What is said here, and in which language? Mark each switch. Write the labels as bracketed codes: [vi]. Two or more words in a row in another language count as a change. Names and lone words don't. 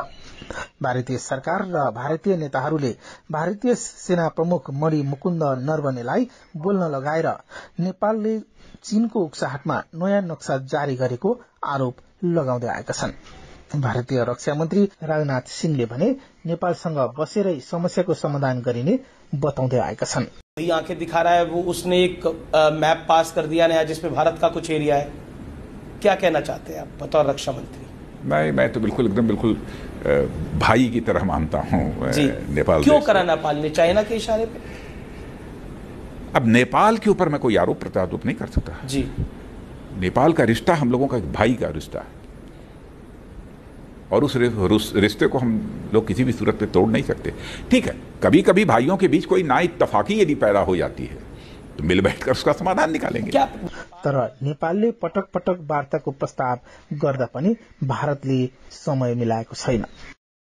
[ne] भारतीय सरकार र भारतीय नेताहरूले भारतीय सेना प्रमुख मणि मुकुन्द नरवनेलाई बोल्न लगाएर नेपालले चीनको उक्साहटमा नयाँ नक्सा जारी गरेको आरोप लगाउँदै आएका छन्। भारतीय रक्षा मन्त्री राजनाथ सिंहले भने नेपालसँग बसेरै समस्याको समाधान गरिने बताउँदै आएका छन्। [hi] वही आंखें दिखा रहा है, वो उसने एक मैप पास कर दिया नया जिसमें भारत का कुछ एरिया है। क्या कहना चाहते हैं आप बतौर रक्षा मंत्री? मैं तो बिल्कुल भाई की तरह मानता हूँ नेपाल। क्यों करा नेपाल ने चाइना के इशारे पे? अब नेपाल के ऊपर मैं कोई आरोप प्रत्यारोप नहीं कर सकता जी। नेपाल का रिश्ता हम लोगों का एक भाई का रिश्ता है। और उस रिश्ते को हम लोग किसी भी सूरत में तोड़ नहीं सकते। ठीक है, कभी कभी भाइयों के बीच कोई ना इत्तफाकी यदि पैदा हो जाती है तो मिल बैठकर उसका समाधान निकालेंगे। [ne] तर नेपालले पटक पटक वार्ताको प्रस्ताव गर्दा पनि भारतले समय मिलाएको छैन।